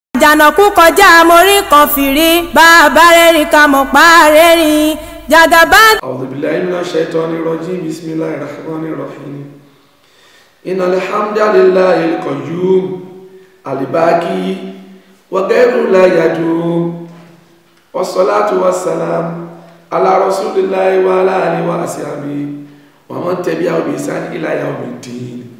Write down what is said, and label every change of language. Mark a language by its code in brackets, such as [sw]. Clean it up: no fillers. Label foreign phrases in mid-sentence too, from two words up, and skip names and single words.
[yo] àjànàkú kọjá mórí kan fìrí bàbá rẹ́rìn ká mọ̀ pa rẹ́rìn jàgàbá. [ar] أعوذ بالله من الشيطان الرجيم، بسم الله الرحمن الرحيم. إن الحمد لله القيوم الباقي وغيره لا يدوم. والصلاة والسلام على رسول الله وعلى آله وأصحابه ومن تبعه بإحسان إلى يوم الدين.